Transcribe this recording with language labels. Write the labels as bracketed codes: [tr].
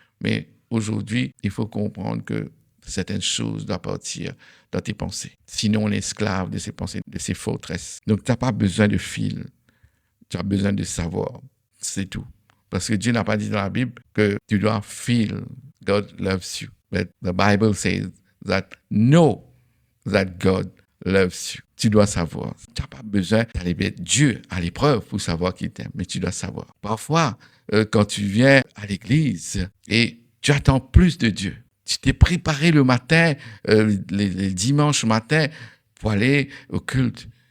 [fr] Mais aujourd'hui, il faut comprendre que certaines choses doivent partir dans tes pensées. Sinon, on est esclave de ces pensées, de ces forteresses. Donc, tu n'as pas besoin de fil. Tu as besoin de savoir. C'est tout. Parce que Dieu n'a pas dit dans la Bible que tu dois [en] feel God loves you. But the Bible says that know that God loves you. [fr] Tu dois savoir. Tu n'as pas besoin d'aller mettre Dieu à l'épreuve pour savoir qu'il t'aime, mais tu dois savoir. Parfois, quand tu viens à l'église et tu attends plus de Dieu, tu t'es préparé le matin, les dimanches matin, pour aller au culte.